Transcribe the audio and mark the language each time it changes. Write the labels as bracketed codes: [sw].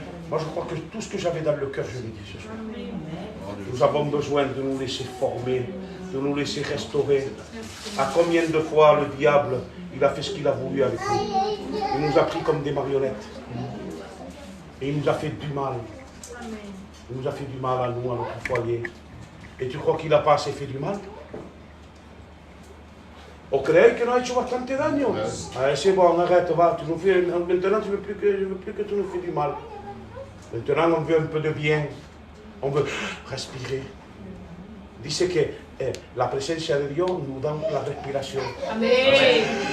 [fr] Moi, je crois que tout ce que j'avais dans le cœur, je l'ai dit ce soir. Nous avons besoin de nous laisser former, de nous laisser restaurer. À combien de fois le diable, il a fait ce qu'il a voulu avec nous. Il nous a pris comme des marionnettes. Et il nous a fait du mal. Il nous a fait du mal à nous, à notre foyer. Et tu crois qu'il n'a pas assez fait du mal? [es] ¿O creéis que nos ha hecho bastante daño? [fr] Ah, c'est bon, arrête, va, tu nous fais, maintenant je ne veux plus que tu nous fais du mal. Maintenant on veut un peu de bien. On veut respirer. [es] Dice que la presencia de Dios [fr] nous donne la respiration. [es] Amen.